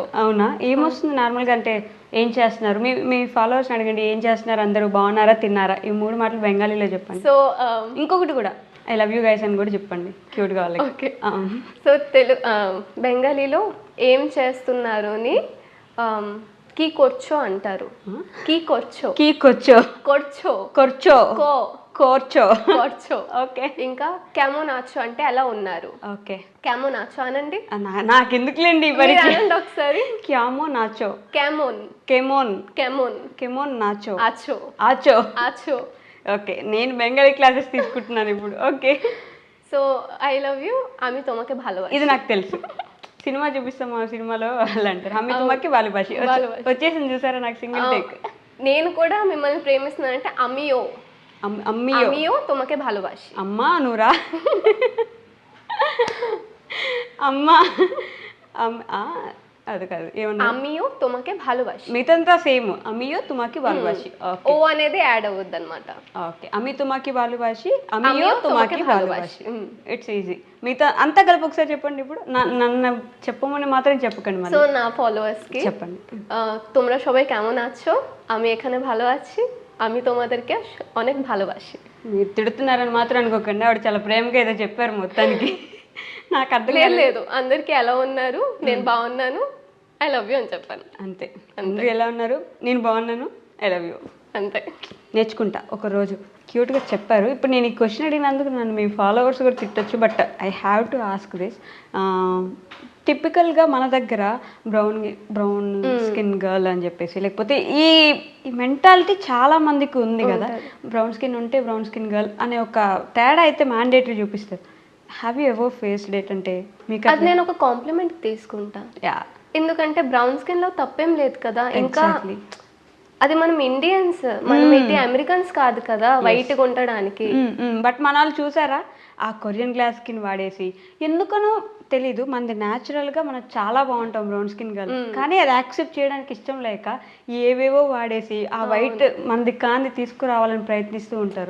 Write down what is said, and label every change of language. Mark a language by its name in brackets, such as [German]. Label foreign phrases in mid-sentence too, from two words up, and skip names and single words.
[Telugu] అవునా? ఏమొస్తుంది నార్మల్ గా? అంటే ఏం చేస్తున్నారు, మీ ఫాలోవర్స్ అడగండి, ఏం చేస్తున్నారు, అందరూ బాగున్నారా, తిన్నారా, ఈ 3 మాటలు బెంగాలీలో చెప్పండి. సో ఇంకొకటి కూడా [English] I love you guys [Telugu] అని కూడా చెప్పండి క్యూట్ గా వాళ్ళకి. ఓకే. సో బెంగాలీలో ఏం చేస్తున్నారు అని [Bangla] কি করছো [Telugu] అంటారు. [Bangla] কি করছো, কি করছো, করছো, করছো, করছো, করছো. [Telugu] ఓకే. ఇంకా [Bangla] কেমন আছো [Telugu] అంటే ఎలా ఉన్నారు. ఓకే, [Bangla] কেমন আছো [Telugu] అనండి. నాకెందుకులేండి అనండి ఒకసారి. [Bangla] কেমন আছো, কেমন, কেমন, কেমন, কেমন నాచో, আছো, ఆచో, আছো. [Telugu] ఓకే, నేను బెంగాలీ క్లాసెస్ తీసుకుంటున్నాను ఇప్పుడు. ఓకే. [English] So I love you, [Bangla] আমি তোমাকে ভালোবাসি. [Telugu] ఇది నాకు తెలుసు, సినిమా చూపిస్తాం, ఆ సినిమాలో వాళ్ళు అంటారు [Bangla] আমি তোমাকে ভালোবাসি. [Telugu] వచ్చేసింది చూసారా నాకు సింగిల్ టేక్. నేను కూడా మిమ్మల్ని ప్రేమిస్తున్నానంటే అమ్మియో, [Bangla] అమ్మియో তোমাকে ভালোবাসি. [Telugu] అమ్మా నూరా, అమ్మా అది కాదు, ఏమన్నా [Bangla] আমিও তোমাকে ভালোবাসি. [Telugu] మిగతా సేమ్, [Bangla] আমিও তোমাকে ভালোবাসি. [Telugu] ఓ అనేది యాడ్ అవుద్ది అనమాట. [Bangla] ఓకే, আমি তোমাকে ভালোবাসি, আমিও তোমাকে ভালোবাসি. [English] It's easy. [Telugu] మిగతా అంతా కలిపి ఒకసారి చెప్పండి. ఇప్పుడు నన్ను చెప్పమని మాత్రం చెప్పకండి. సో నా ఫాలోవర్స్ కి చెప్పండి, [Bangla] তোমরা সবাই কেমন আছো, আমি এখানে ভালো আছি, আমি তোমাদেরকে অনেক ভালোবাসি. [Telugu] మీరు తిడుతున్నారని మాత్రం అనుకోకండి, ఆవిడ చాలా ప్రేమగా ఏదో చెప్పారు మొత్తానికి. నాకు అర్థం లేదు, అందరికి ఎలా ఉన్నారు, నేను బాగున్నాను, [English] I love you [Telugu] అని చెప్పాను. అంతే. అందరూ ఎలా ఉన్నారు, నేను బాగున్నాను, [English] I love you, [Telugu] అంతే. నేర్చుకుంటా ఒకరోజు. క్యూట్గా చెప్పారు. ఇప్పుడు నేను ఈ క్వశ్చన్ అడిగినందుకు నన్ను మీ ఫాలోవర్స్ కూడా తిట్టచ్చు, [English] But I have to ask this. [Telugu] టిపికల్గా మన దగ్గర [English] brown skin girl [Telugu] అని చెప్పేసి, లేకపోతే ఈ మెంటాలిటీ చాలా మందికి ఉంది కదా, [English] brown skin [Telugu] ఉంటే [English] brown skin girl [Telugu] అనే ఒక తేడా అయితే మ్యాండేటరీ చూపిస్తారు. [English] Have you ever faced it? [Telugu] అంటే మీకు అది నేను ఒక కాంప్లిమెంట్ తీసుకుంటా. ఎందుకంటే [English] brown skin [Telugu] లో తప్పేం లేదు కదా, ఇంకా అది మనం ఇండియన్స్, మనం ఏంటి అమెరికన్స్ కాదు కదా వైట్గా ఉండడానికి. బట్ మన వాళ్ళు చూసారా ఆ [English] Korean glass skin [Telugu] వాడేసి, ఎందుకనో తెలీదు, మనది న్యాచురల్గా మనం చాలా బాగుంటాం [English] brown skin girl, [Telugu] కానీ అది యాక్సెప్ట్ చేయడానికి ఇష్టం లేక ఏవేవో వాడేసి ఆ వైట్ మనది కాంది తీసుకురావాలని ప్రయత్నిస్తూ ఉంటారు.